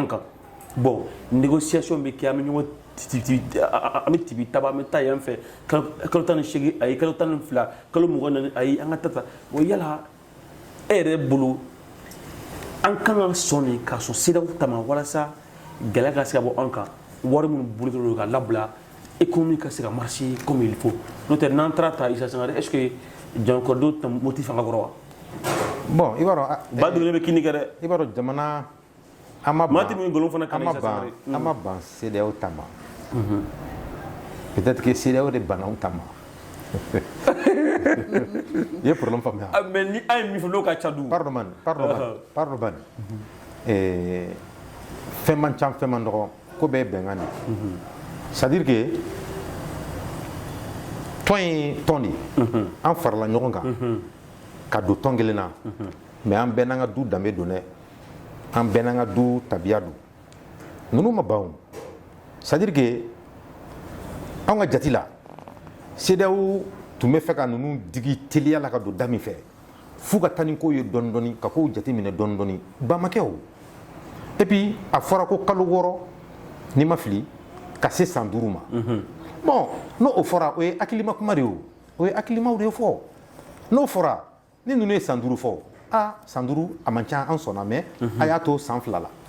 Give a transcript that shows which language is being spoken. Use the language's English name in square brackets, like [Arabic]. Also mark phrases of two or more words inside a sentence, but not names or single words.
[Bambara] kan bon négociation bɛ kɛ an bɛ ɲɔgɔn an bɛ tibi taba an bɛ taa yan fɛ kalo 18 ayi kalo 12 kalo 24 ayi an ka taa o yala e yɛrɛ bolo an kan ka sɔn nin ka sɔn CEDEAO ta ma walasa gɛlɛya ka se ka bɔ an kan wari minnu bolotɔlen don ka labila économie ka se ka [French] marcher comme il faut [Bambara] n'o tɛ n'an taara ta Isa Sangare [French] est ce que [Bambara] janakɔrɔdenw tɛ moti fanga kɔrɔ wa bon i b'a dɔn ba dogolen bɛ kini kɛ dɛ i b'a dɔn jamana an ma maa tɛ min nkolon fana kan Isa Sangare an ma ban CEDEAO ta ma [French] peut-être que [Bambara] CEDEAO de banna anw ta ma i ye problème faamuya mais ni an ye min fɔ n'o ka ca du pardon man fɛn man ca fɛn man dɔgɔ ko bɛɛ bɛnkan de [French] c'est à dire que [Bambara] tɔn ye tɔn de an farala ɲɔgɔn kan ka don tɔn kelen na mais an bɛɛ n'an ka du danbe don dɛ an bɛɛ n'an ka du tabiya don ninnu ma ban [French] c'est à dire que [Bambara] anw ka jati la CEDEAO tun bɛ fɛ ka ninnu digi teliya la ka don da min fɛ f'u ka taa ni ko ye dɔɔni dɔɔni ka kow jate minɛ dɔɔni dɔɔni ba ma kɛ o [French] et puis [Bambara] a fɔra ko kalo 6 n'i ma fili ka se san 5 ma bon n'o fɔra o ye hakilima kuma de ye o ye hakilimaw de ye fɔ n'o fɔra ni ninnu ye san 5 fɔ san 5 a man ca an sɔnna mais a y'a to san 2 la